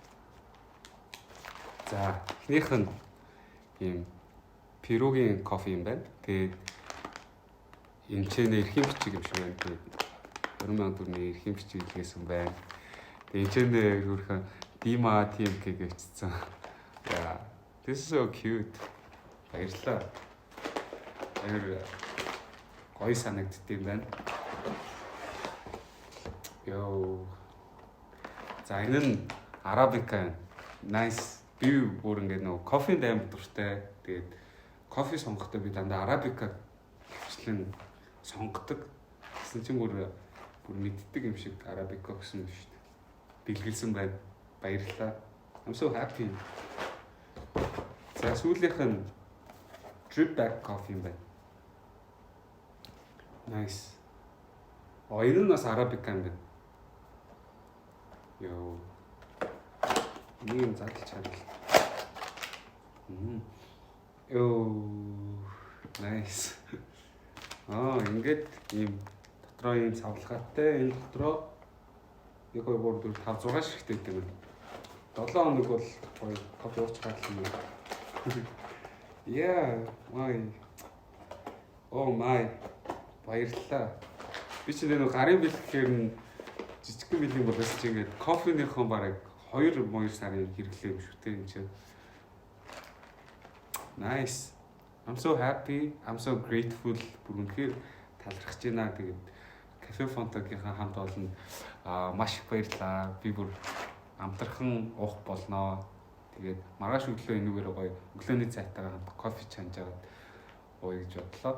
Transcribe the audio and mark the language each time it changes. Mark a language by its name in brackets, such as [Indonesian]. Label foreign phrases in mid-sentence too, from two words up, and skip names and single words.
[Mongolian] За, эхнийх нь ийм пирогийн кофе юм байна. Тэгээд энэ ч эрхийн бичиг юм шиг байна. Тэгээд 20,000 төгрөгийн эрхийн бичиг илгээсэн байна. Тэгээд энэ ч өөрхөн Дима TMK гэвчсэн. [English] Yeah, this is so cute. [Mongolian] Баярлалаа. Гоё санагдд юм байна. Йоо. За, энэ нь Arabica. Nice. Би бүр ингээд нөгөө кофенд аим дуртай. Тэгээд кофе сонгохдоо би дандаа Arabica хвчлэн сонгодог. Гэсэн чинь бүр мэддэг юм шиг Arabica гэсэн юм шүү дээ. Бэлгэлсэн байна. Баярлалаа. [English] I'm so happy. [Mongolian] За, сүүлийнх нь [English] drip back coffee [Mongolian] юм байна. Nice. Энэ нь бас Arabica юм байна. Йоо. Ийм задлж харъя. Йоо. Nice. Ингээд ийм дотроо ийм цавлгаатай энэ дотроо 1 2 3 4 5 6 шигтэй гэдэг юм. 7 хоног бол гоё кофе ууч гарсан юм. [English] Yeah, my. Oh my. [Mongolian] Баярлалаа. Би ч нэг гарын бэлэг гэхээр жижигхэн бэлэг болоос чи ингээд кофенийхон бараг 2 сарын хэрэглээ юм шүү дээ энэ чинь. [English] Nice. I'm so happy. I'm so grateful. [Mongolian] Бүр үнэхээр талархаж байна. Тэгээд Cafe Fontaine-ийн хамт олонд маш их баярлалаа. Би бүр амтархан уух болноо. Тэгээд маргааш өглөө энүүгээр гоё өглөөний цайтайгаа хамт кофе чанж аваад ууя гэж бодлоо.